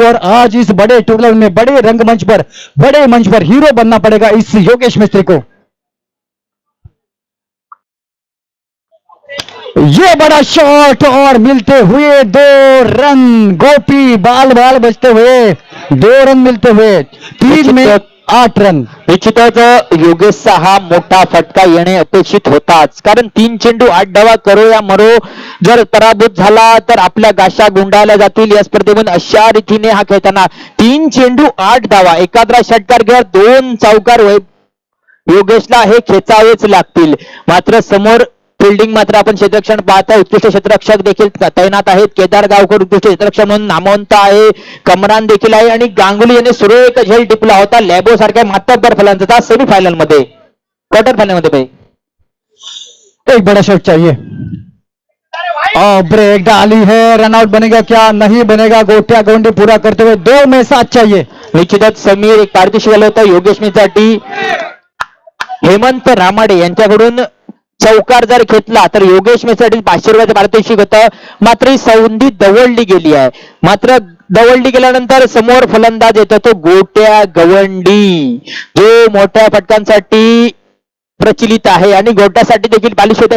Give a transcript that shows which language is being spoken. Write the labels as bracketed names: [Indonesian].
[Hindi] और आज इस बड़े टूर्नामेंट में, बड़े रंगमंच पर, बड़े मंच पर हीरो बनना पड़ेगा इस योगेश मिस्त्री को। ये बड़ा शॉट और मिलते हुए 2 रन। गोपी बाल बाल बचते हुए 2 रन मिलते हुए, 3 में 8 रन। [Marathi] निश्चितच योगेशचा हा मोठा फटका येणे अपेक्षित होताच, कारण 3 चेंडू 8 धावा करो या मरो, जर पराभूत झाला तर आपल्या गाशा गुंडाळल्या जातील या स्पर्धेमध्ये। अशा रीतीने हा खेळताना 3 चेंडू 8 धावा, एकाद्रा षटकार घ्या, 2 चौकार योगेशला हे खेचावेच लागतील। मात्र समोर फिल्डिंग मात्र आपण क्षेत्ररक्षण पाहता, उत्कृष्ट क्षेत्ररक्षक देखील तैनात आहेत। केदार गावकर उत्कृष्ट क्षेत्ररक्षक म्हणून नामवंत आहे, कमरान देखील आहे, आणि गांगुली यांनी सुरेख झेल टिपला होता लॅबो सारख्या मातब्बर फलंदाजाचा सेमीफायनल मध्ये, क्वार्टर फायनल मध्ये भाई। [Hindi] एक बड़ा शॉट चाहिए, और ब्रेक डाली है, रनआउट बनेगा क्या, नहीं बनेगा। गोट्या गोंडी पूरा करते हुए 2 में 7 चाहिए। [Marathi] निश्चितच समीर एक पारितोषिक आलं होतं योगेश मिस्त्रीसाठी। हेमंत रामाडे यांच्याकडून चौकार जर घेतला तर योगेश मिस्त्रीसाठी 500 रुपयाचं पारितोषिक होतं। मात्र ही संधी दवडली गेली आहे, मात्र दवडली गेल्यानंतर समोर फलंदाज येतो तो गोट्या गवंडी, जो मोठ्या फटकांसाठी प्रचलित आहे आणि गोट्यासाठी देखील पालिश होते।